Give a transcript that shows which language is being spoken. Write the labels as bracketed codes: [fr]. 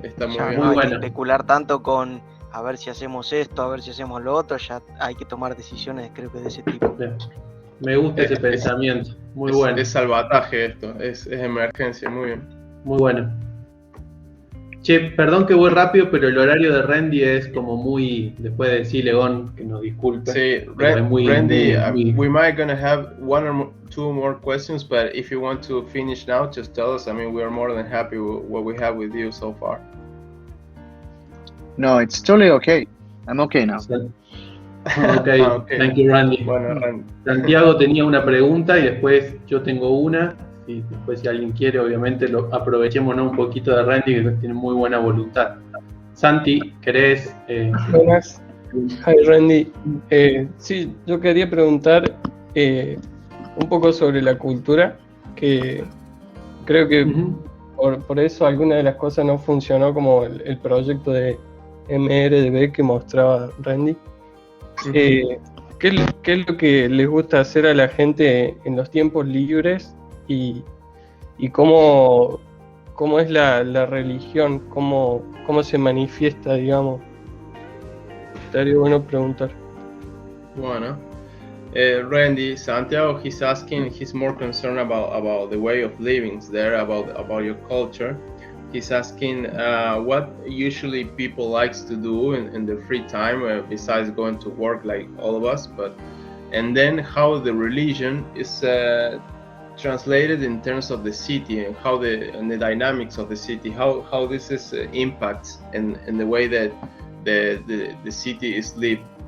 [es] No hay que especular tanto con a ver si hacemos esto, a ver si hacemos lo otro, ya hay que tomar decisiones, creo que de ese tipo. Me gusta ese pensamiento, muy bueno. Es salvataje esto, es emergencia, muy bien. Muy bueno. Che, perdón que voy rápido, pero el horario de Rendy es como muy, después de decirle Gon que nos disculpe. [en] Sí, Rendy, we might gonna have 1 or 2 more questions, but if you want to finish now, just tell us. I mean, we are more than happy with what we have with you so far. No, it's totally okay. I'm okay now. Okay. Thank you, Randy. [es] Bueno, Randy. Santiago tenía una pregunta y después yo tengo una. Y después, si alguien quiere, obviamente aprovechémonos un poquito de Randy, que tiene muy buena voluntad. Santi, ¿querés? Buenas. Hi, Randy. Sí, yo quería preguntar un poco sobre la cultura, que creo que por eso alguna de las cosas no funcionó, como el proyecto de MRDB que mostraba Randy. ¿Qué es lo que les gusta hacer a la gente en los tiempos libres y cómo es la religión, cómo se manifiesta, digamos? Estaría bueno preguntar. [en] Bueno, Randy, Santiago, he's more concerned about the way of living there, about your culture. he's asking what usually people likes to do in their free time besides going to work like all of us, and then how the religion is translated in terms of the city and how the dynamics of the city, how this is impacts in the way that the city is lived.